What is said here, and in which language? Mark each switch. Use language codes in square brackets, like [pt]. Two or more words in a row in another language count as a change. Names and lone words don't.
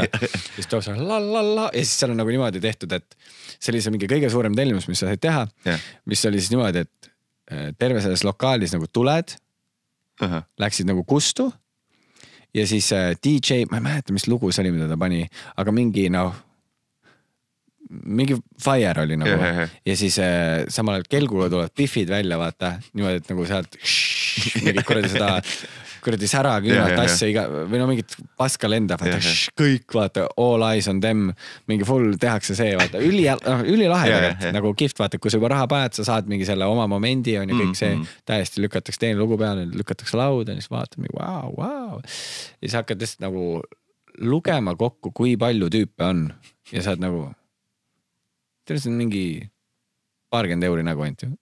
[et] Siis toob seal la ja siis seal on nagu niimoodi tehtud, et see oli see mingi kõige suurem tellimus, mis sa said teha, mis oli siis niimoodi, et terve selles lokaalis nagu tuled, läksid nagu kustu ja siis DJ, ma ei mäleta, mis lugu see oli, mida ta pani, aga mingi mingi fire oli nagu ja siis samal ajal kelguga tulevad biffid välja, vaata, niimoodi, et nagu sealt mingi kuradi sära külmalt asja või no mingit paska lendab, kõik vaata, [en] all eyes on them, [et] mingi full tehakse see, vaata, ülilahe tegelikult, nagu kihvt, vaata, kui sa juba raha paned, sa saad mingi selle oma momendi on ja kõik see täiesti lükatakse teine lugu peale, lükatakse lauda ja siis vaatad mingi wow. Ja siis hakkad lihtsalt nagu lugema kokku, kui palju tüüpe on ja saad nagu see on mingi 20 euri nagu ainult ju.